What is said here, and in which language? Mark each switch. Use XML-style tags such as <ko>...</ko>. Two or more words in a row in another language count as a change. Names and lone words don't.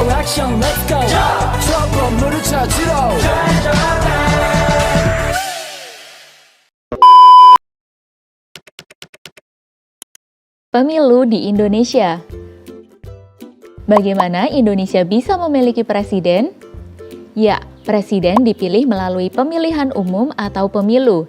<ko>액션</ko> <en>let's go</en> <ko>저 건물을 찾으러</ko> <id>Pemilu di Indonesia. Bagaimana Indonesia bisa memiliki presiden? Ya, presiden dipilih melalui pemilihan umum atau pemilu.</id>